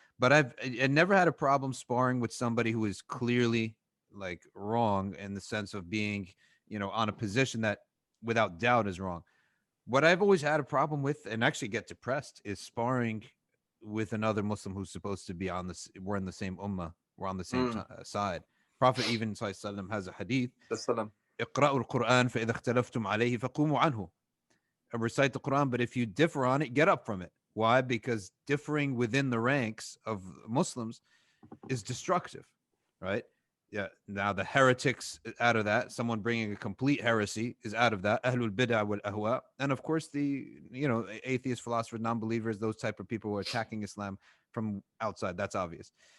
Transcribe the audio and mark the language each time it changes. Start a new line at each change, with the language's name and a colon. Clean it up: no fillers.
English: But I never had a problem sparring with somebody who is clearly like wrong in the sense of being, on a position that without doubt is wrong. What I've always had a problem with and actually get depressed is sparring with another Muslim who's supposed to be on this. We're in the same ummah. We're on the same side. Prophet even ﷺ has a hadith.
Arabic: اقرأوا القرآن فإذا اختلفتم عليه فقوموا عنه.
English: Recite the Quran, but if you differ on it, get up from it. Why? Because differing within the ranks of Muslims is destructive, right? Yeah. Now the heretics out of that, someone bringing a complete heresy is out of that.
Arabic: Ahlul bid'ah wal ahwa,
English: and of course the atheists, philosophers, non-believers, those type of people who are attacking Islam from outside. That's obvious.